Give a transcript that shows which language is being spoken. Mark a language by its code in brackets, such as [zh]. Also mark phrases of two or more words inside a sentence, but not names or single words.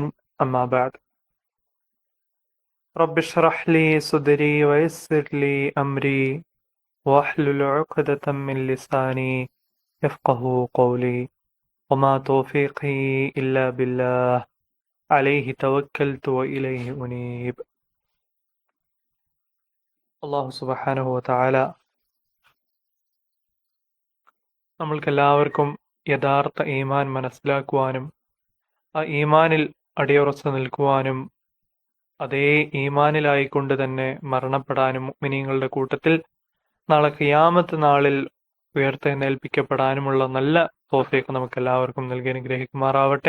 [ar] أما بعد، رب اشرح لي صدري ويسر لي أمري واحلل عقدة من لساني يفقه قولي وما توفيقي إلا بالله عليه توكلت وإليه أنيب. الله سبحانه وتعالى [ml] നമ്മൾക്കെല്ലാവർക്കും യഥാർത്ഥ ഈമാൻ മനസ്സിലാക്കുവാനും ആ ഈമാനിൽ അടിയുറച്ചു നിൽക്കുവാനും അതേ ഈമാനിലായിക്കൊണ്ട് തന്നെ മരണപ്പെടാനും മുഅ്മിനീങ്ങളുടെ കൂട്ടത്തിൽ നാളെ ഖിയാമത്ത് നാളിൽ ഉയർത്തെഴുന്നേൽപ്പിക്കപ്പെടാനുമുള്ള നല്ല തൗഫീഖ് നമുക്ക് എല്ലാവർക്കും നൽകി അനുഗ്രഹിക്കുമാറാവട്ടെ.